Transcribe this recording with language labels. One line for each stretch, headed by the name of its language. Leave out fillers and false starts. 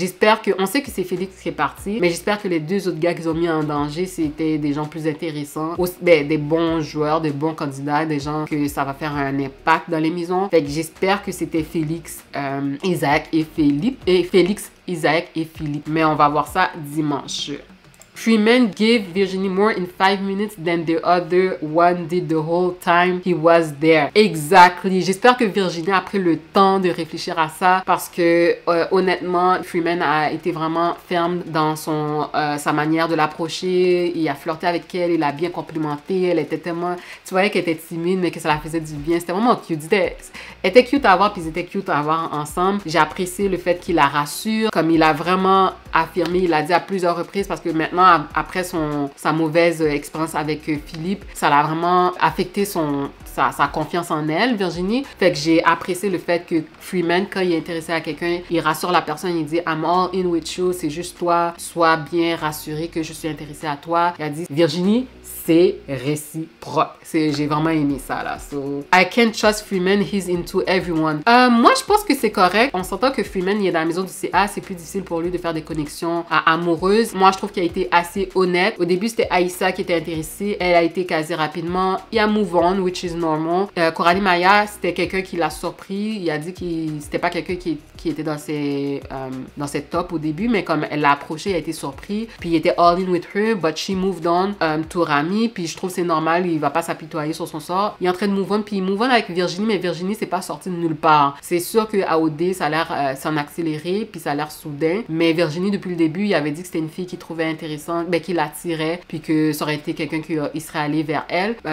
French: J'espère que, on sait que c'est Félix qui est parti, mais j'espère que les 2 autres gars qu'ils ont mis en danger, c'était des gens plus intéressants, des bons joueurs, des bons candidats, des gens que ça va faire un impact dans les maisons. Fait que j'espère que c'était Félix, Isaac et Philippe, et Félix, Isaac et Philippe. Mais on va voir ça dimanche.
English: Freeman gave Virginie more in 5 minutes than the other one did the whole time he was there. Exactly.
French: J'espère que Virginie a pris le temps de réfléchir à ça parce que honnêtement, Freeman a été vraiment ferme dans sa manière de l'approcher. Il a flirté avec elle, il a bien complimenté. Elle était tellement... Tu voyais qu'elle était timide, mais que ça la faisait du bien. C'était vraiment cute. Elle était cute à voir, puis ils étaient cute à voir ensemble. J'ai apprécié le fait qu'il la rassure, comme il a vraiment affirmé, il l'a dit à plusieurs reprises parce que maintenant, après sa mauvaise expérience avec Philippe, ça l'a vraiment affecté sa confiance en elle, Virginie. Fait que j'ai apprécié le fait que Freeman, quand il est intéressé à quelqu'un, il rassure la personne, il dit
English: I'm all in with you,
French: c'est juste toi, sois bien rassuré que je suis intéressé à toi. Il a dit Virginie, c'est réciproque. J'ai vraiment aimé ça là.
English: So, I can't trust Freeman, he's into everyone.
French: Moi, je pense que c'est correct. On s'entend que Freeman, il est dans la maison du CA, c'est plus difficile pour lui de faire des connexions amoureuses. Moi, je trouve qu'il a été assez honnête. Au début, c'était Aïssa qui était intéressée. Elle a été casée rapidement. Il a move on,
English: which is normal.
French: Coralie Maya, c'était quelqu'un qui l'a surpris. Il a dit que c'était pas quelqu'un qui était dans ses tops au début, mais comme elle l'a approché, il a été surpris. Puis il était
English: all in with her, but she moved on to Rami.
French: Puis je trouve c'est normal, il va pas s'apitoyer sur son sort. Il est en train de move on, puis il move on avec Virginie, mais Virginie, c'est pas sorti de nulle part. C'est sûr qu'à OD, ça a l'air s'en accélérer, puis ça a l'air soudain. Mais Virginie, depuis le début, il avait dit que c'était une fille qu'il trouvait intéressante, ben, qui l'attirait, puis que ça aurait été quelqu'un qui serait allé vers elle.